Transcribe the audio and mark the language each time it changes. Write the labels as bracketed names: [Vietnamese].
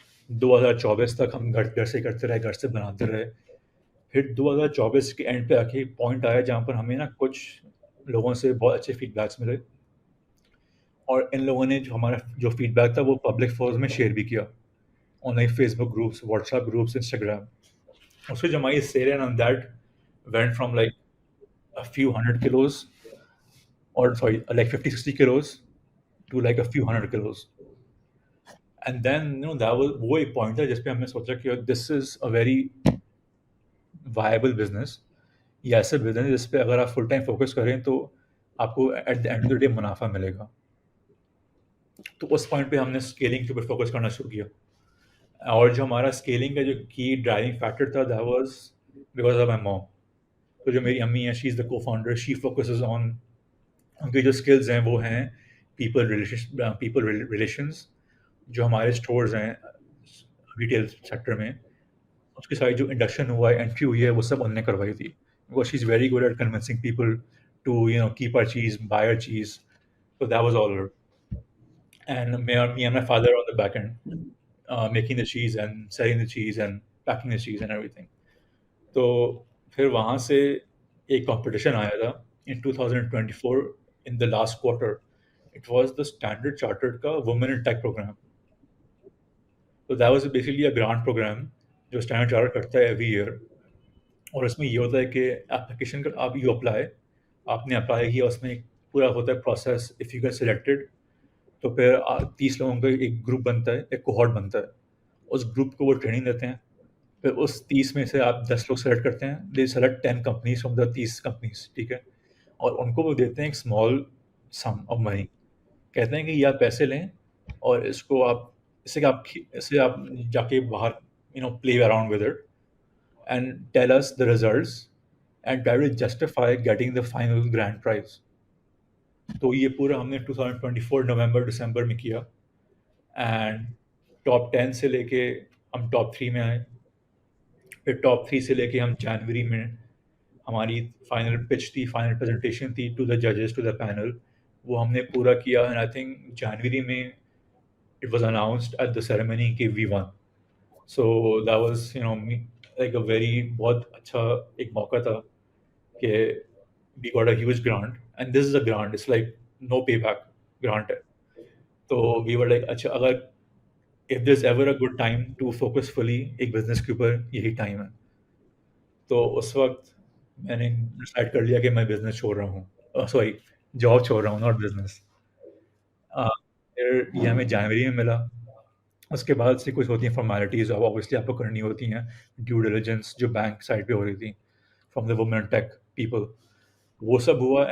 [Urdu] 2024 تک ہم گھر سے کرتے رہے, گھر سے بناتے رہے. پھر 2024 کے اینڈ پہ آ کے پوائنٹ آیا جہاں پر ہمیں نا کچھ لوگوں سے بہت اچھے فیڈ بیکس ملے, اور ان لوگوں نے جو ہمارا جو فیڈ بیک تھا وہ پبلک فورز میں شیئر بھی کیا, on line face book groups, what's app groups, Instagram. اس سے جو ہماری cell [English] On that went from like a few hundred kilos, or sorry, like 50-60 kilos to like a few hundred kilos. And then that was [Urdu] وہ ایک point تھا جس پہ ہم نے سوچا کہ [English] This is a very viable business. [Urdu] یہ ایسے بزنس جس پہ اگر آپ فل ٹائم فوکس کریں تو آپ کو at the and of the day منافع ملے گا. تو اس پوائنٹ پہ ہم نے اسکیلنگ کے اوپر فوکس کرنا شروع کیا. اور جو ہمارا اسکیلنگ کا جو کی ڈرائیونگ فیکٹر تھا [English] That was because of my mom. [Urdu] تو جو میری امی ہیں, [English] she is the cofounder, [Urdu] شی فوکسز آن, ان کی جو اسکلز ہیں وہ ہیں پیپل ریلیشنز. جو ہمارے اسٹورز ہیں ریٹیل سیکٹر میں, اس کے ساتھ جو انڈکشن ہوا ہے, انٹری ہوئی ہے, وہ سب ان نے کروائی تھی. [English] Because she is very good at convincing people to keep our cheese, buy our cheese. So that was all her. And me and my father on the back end, making the cheese and selling the cheese and packing the cheese and everything. [Urdu] تو پھر وہاں سے ایک competition آیا تھا [English] in 2024 in the last quarter. It was the Standard Chartered کا Women in Tech program. So that was basically a grant program [Urdu] جو Standard Chartered کرتا ہے [English] every year. [Urdu] اور اس میں یہ ہوتا ہے کہ اپلیکیشن کا آپ یو اپلائی, آپ نے اپلائی کیا, اس میں پورا ہوتا ہے process. [English] if you get selected [Urdu] تو پھر 30 لوگوں کا ایک گروپ بنتا ہے, ایک کوہورٹ بنتا ہے. اس گروپ کو وہ ٹریننگ دیتے ہیں. پھر اس 30 میں سے آپ 10 لوگ سلیکٹ کرتے ہیں. [English] they select 10 companies from the 30 companies, [Urdu] ٹھیک ہے. اور ان کو وہ دیتے ہیں [English] ایک small sum of money. [Urdu] کہتے ہیں کہ یہ آپ پیسے لیں اور اس کو آپ اسے آپ جا کے باہر [English] play around with it and tell us the results and try to justify getting the final grand prize. [Urdu] تو یہ پورا ہم نے 2024 نومبر دسمبر میں کیا, اینڈ ٹاپ 10 سے لے کے ہم ٹاپ 3 میں آئے. پھر ٹاپ 3 سے لے کے ہم جنوری میں ہماری فائنل پچ تھی, فائنل پریزنٹیشن تھی ٹو دا ججز, ٹو دا پینل. وہ ہم نے پورا کیا, اینڈ آئی تھنک جنوری میں [English] it was announced at the ceremony [Urdu] کہ وی one. [English] so that was like a very [Urdu] بہت اچھا ایک موقع تھا کہ [English] we got a huge grant, and this is a grant, it's like no payback grant hai. So we were like [Urdu] acha agar [English] if there's ever a good time to focus fully [Urdu] ایک business کے اوپر یہی time ہے. تو اس وقت میں نے decide کر لیا کہ میں بزنس چھوڑ رہا ہوں, سوری جاب چھوڑ رہا ہوں, ناٹ بزنس. پھر یہ ہمیں جنوری میں ملا. اس کے بعد سے کچھ ہوتی ہیں فارمیلٹیز, اب اوبیسلی آپ کو کرنی ہوتی ہیں, ڈیو ڈیلیجنس جو بینک سائڈ پہ ہو رہی تھی from the woman take people, وہ سب ہوا.